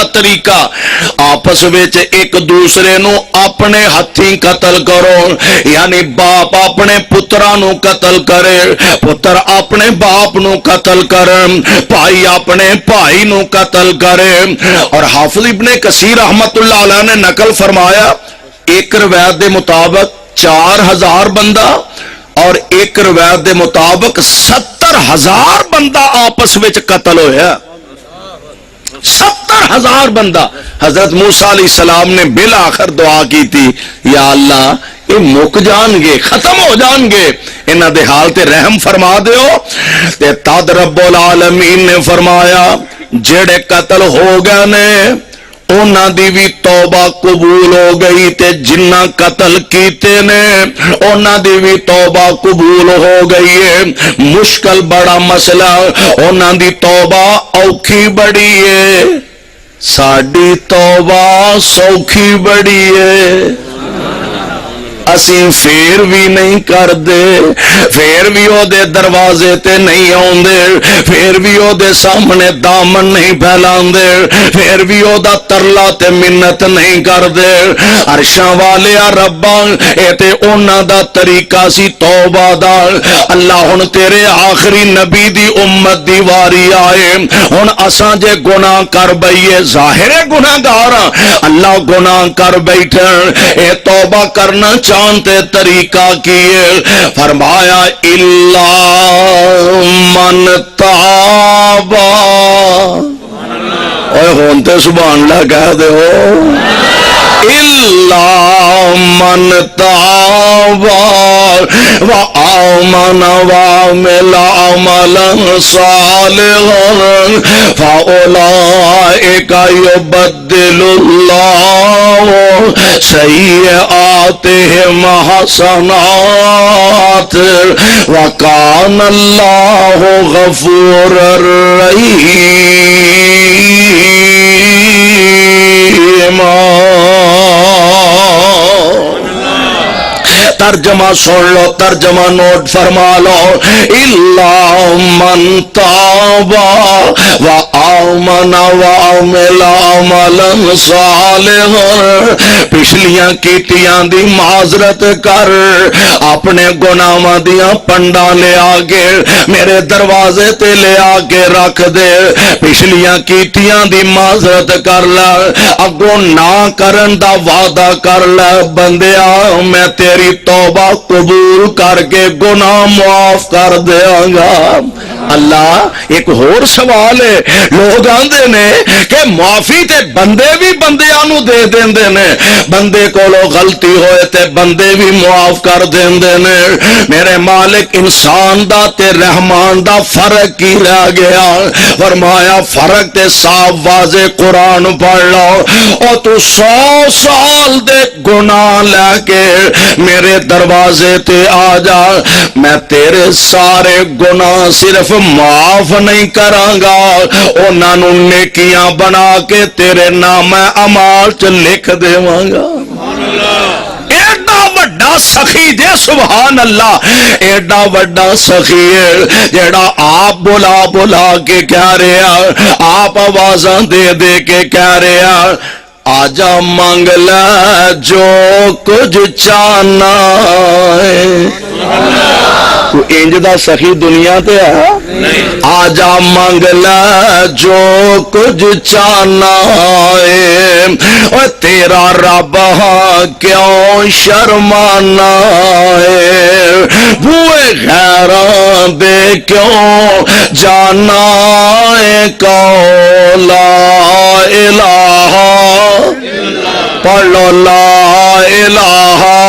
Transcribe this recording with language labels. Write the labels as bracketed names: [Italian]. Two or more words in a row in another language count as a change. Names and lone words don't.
[Punjabi] طریقہ آپس وچ ایک دوسرے نو اپنے ہتھی قتل کرو یعنی باپ اپنے پترا نو قتل کرے پتر اپنے باپ نو قتل کرے بھائی اپنے بھائی نو قتل کرے اور حافظ ابن کثیر [Arabic] رحمت اللہ علیہ [Punjabi] نے نقل فرمایا ایک روایت دے مطابق 4000 بندہ اور ایک روایت دے مطابق 70,000 بندہ آپس وچ قتل ہویا 70,000 بندہ حضرت موسیٰ [Arabic] علیہ السلام [Punjabi] نے بالآخر دعا کی تھی یا اللہ یہ مک جان گے ختم ہو جان گے انہاں دے حال تے رحم فرما دیو تے تد [Arabic] رب العالمین [Punjabi] نے فرمایا جڑے قتل ہو گئے نے انہاں دی بھی توبہ قبول ہو گئی تے جنہ قتل کیتے نے انہاں دی بھی توبہ قبول ہو گئی ہے مشکل بڑا مسئلہ انہاں دی توبہ اوکھی بڑی ہے ساڈی توبہ سوکھی بڑی ہے اسی پھر بھی نہیں کر دے پھر بھی او دے دروازے تے نہیں آن دے پھر بھی او دے سامنے دامن نہیں پھیلان دے پھر بھی او دا ترلا تے منت نہیں کر دے عرشاں والے ربا اے تے اونا دا طریقہ سی توبہ دا اللہ ہن تیرے آخری نبی دی امت دی واری آئے ہن اساں جے گناہ کر بئیے ظاہر گناہگار اللہ گناہ کر بیٹھن اے توبہ کرنا چاہتے طریقہ کیے فرمایا [Arabic] الا من تابا [Punjabi] اوہ ہونتے [Arabic] سبحان اللہ [Punjabi] کہہ دے ہو [Arabic] الا من تابا وآمن وعمل عملا عملا صالحا فأولئك يبدل الله سيئاتهم حسنات وكان الله غفورا رحيما. [Punjabi] ترجمہ سن لو، ترجمہ نوٹ فرما لو. [Arabic] الا من تاب وآمن وعمل عملا صالحا. [Punjabi] پچھلیاں کیتیاں دی معذرت کر، اپنے گناہاں دیاں پنڈاں لے آگے میرے دروازے تے لے آگے رکھ دے. پچھلیاں کیتیاں دی معذرت کر لے، اگوں نہ کرن دا وعدہ کر لے. بندیا میں تیری توبہ قبول کر کے گناہ معاف کر دیاں گا. اللہ ایک اور سوال ہے، لوگ آندے نے کہ معافی تے بندے بھی بندیاں نو دے دیندے نے، بندے کولو غلطی ہوئے تے بندے بھی معاف کر دیندے نے. میرے مالک انسان دا تے رحمان دا فرق کی رہ گیا؟ فرمایا فرق تے صاف واضح قرآن پڑھ لو. اور تو 100 سال دے گناہ لے کے میرے دروازے تے آ جا، میں تیرے سارے گناہ صرف معاف نہیں کراں گا، انہاں نوں نیکیاں بنا کے تیرے نام اعمال چ لکھ دیواں گا. ایڈا وڈا سخی جے [Arabic] سبحان اللہ، [Punjabi] ایڈا وڈا سخی ہے جیڑا آپ بلا بلا کے کہہ رہا، آپ آوازاں دے دے کے کہہ رہا آجا مانگ لے جو کچھ چاہنا ہے. تو انج دا سخی دنیا تے ہے؟ آجا مانگ لے جو کچھ چاہنا ہے، اور تیرا رب کیوں شرمانا ہے. بوئے غیراں دے کیوں جانا ہے، [Arabic] لا الہ [Punjabi] پڑھ لو [Arabic] لا الہ.